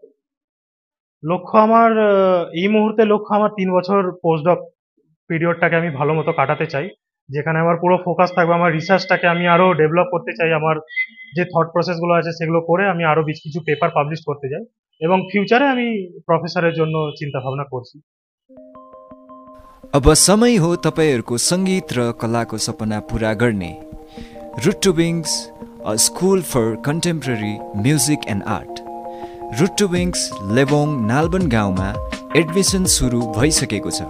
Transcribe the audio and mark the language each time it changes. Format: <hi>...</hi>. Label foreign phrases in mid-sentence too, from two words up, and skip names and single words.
<bn>লক্ষ্য আমার এই মুহূর্তে লক্ষ্য আমার 3 বছর</bn> <en>postdoc periodটাকে</en> <bn>আমি ভালো মতো কাটাতে চাই, যেখানে আমার পুরো ফোকাস থাকবে আমার রিসার্চটাকে আমি আরো ডেভেলপ করতে চাই। আমার যে</bn> <en>thought processগুলো</en> <bn>আছে সেগুলো করে আমি আরো বেশ কিছু পেপার পাবলিশ করতে চাই এবং ফিউচারে আমি প্রফেসরের জন্য চিন্তা ভাবনা করছি।</bn> <ne>अब समय हो तपाईहरूको सङ्गीत र कलाको सपना पुरा गर्ने। रुट टु विङ्स, अ स्कुल फर कन्टेम्पोरेरी म्युजिक एन्ड आर्ट। रुट टु विङ्स लेबोङ नालबन गाउँमा एडमिसन सुरु भइसकेको छ।</ne>